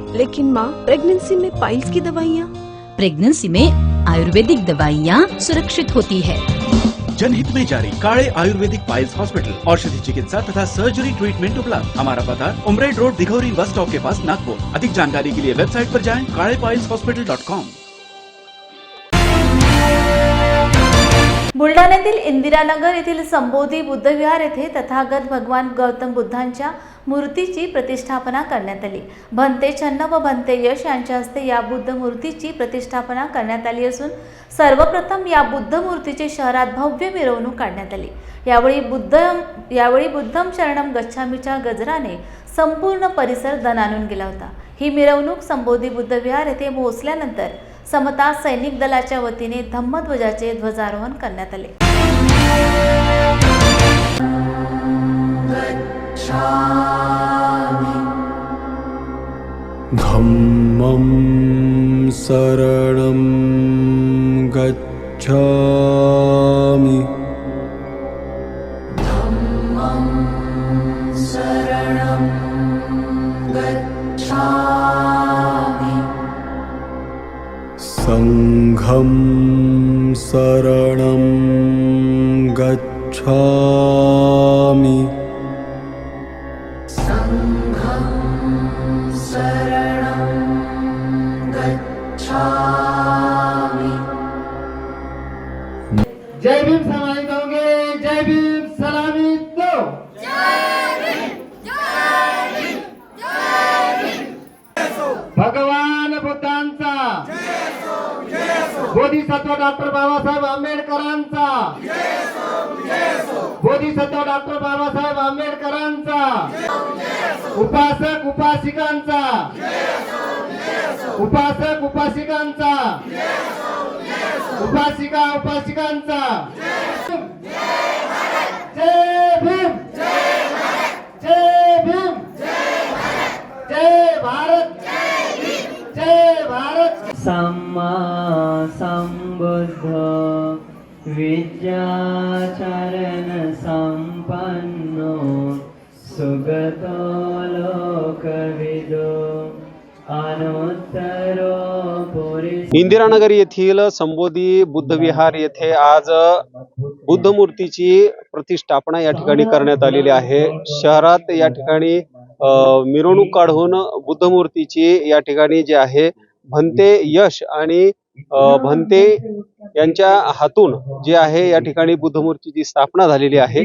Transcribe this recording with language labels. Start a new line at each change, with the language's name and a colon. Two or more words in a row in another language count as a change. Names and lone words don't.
Hindi: लेकिन माँ, प्रेगनेंसी में पाइल्स की दवाइयाँ? प्रेगनेंसी में आयुर्वेदिक दवाइयाँ सुरक्षित होती है. जनहित में जारी. काले आयुर्वेदिक पाइल्स हॉस्पिटल, औषधि चिकित्सा तथा
English: surgery treatment
Hindi: उपलब्ध. हमारा पता उमरेड रोड, दिघौरी
English: bus stop
Hindi: के पास, नागपुर. अधिक जानकारी के लिए वेबसाइट पर जाएं kalepailshospital.com.
Marathi: बुलढाण्यातील इंदिरानगर येथील संबोधी बुद्धविहार येथे तथागत भगवान गौतम बुद्धांच्या मूर्तीची प्रतिष्ठापना करण्यात आली. भंते छन्न व भंते यश यांच्या हस्ते या बुद्ध मूर्तीची प्रतिष्ठापना करण्यात आली असून सर्वप्रथम या बुद्ध मूर्तीची शहरात भव्य मिरवणूक काढण्यात आली. यावेळी
Pali: बुद्धम शरणम गच्छामीच्या
Marathi: गजराने संपूर्ण परिसर दणाणून गेला होता. ही मिरवणूक संबोधी बुद्धविहार येथे पोहोचल्यानंतर समता सैनिक दलाच्या वतीने धम्मध्वजाचे ध्वजारोहण करण्यात आले.
Pali: धम्मं शरणं गच्छामि संघं शरणं गच्छामि
Hindi: जय भीम सलामी दोगे, जय भीम सलामी दो।
Marathi: भगवान बुद्धांचा, बोधिसत्व डॉक्टर बाबासाहेब आंबेडकरांचा, बोधिसत्व डॉक्टर बाबासाहेब आंबेडकरांचा, उपासक उपासिकांचा, उपासक उपासिकांचा, उपासिका उपासिकांचा जय भीम, जय भीम, जय भारत, जय भारत।
Pali: सम्मा संबुद्ध विद्याचरण संपन्नो सुगतो लोकविदो अनुत्तरो पुरुष।
Marathi: इंदिरानगर येथील संबोधी बुद्धविहार येथे आज बुद्ध मूर्तीची प्रतिष्ठापना या ठिकाणी करण्यात आलेली आहे। शहरात या ठिकाणी मिरवणूक काढून बुद्ध मूर्तीची या ठिकाणी जे आहे भंते यश आणि भंते यांच्या हातून जे आहे या ठिकाणी बुद्ध मूर्तीची स्थापना झालेली आहे।